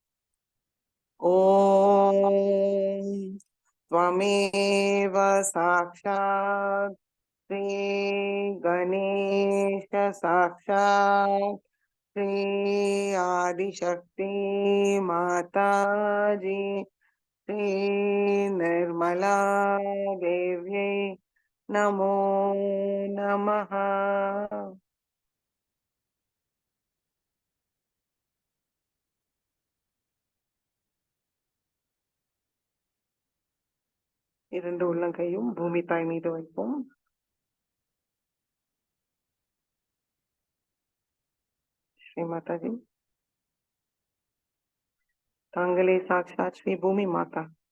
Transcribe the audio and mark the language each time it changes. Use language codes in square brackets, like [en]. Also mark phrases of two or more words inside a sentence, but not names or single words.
[sa] ॐ त्वमेव साक्षात् श्री गणेश साक्षात् श्री आदिशक्ति माताजी श्री निर्मला देव्यै नमो नमः. [ta] இரண்டு உள்ளங்கையும் பூமி தாய் மீது வைப்போம். ஸ்ரீ மாதாஜி, தாங்களே சாட்சாத் ஸ்ரீ பூமி மாதா.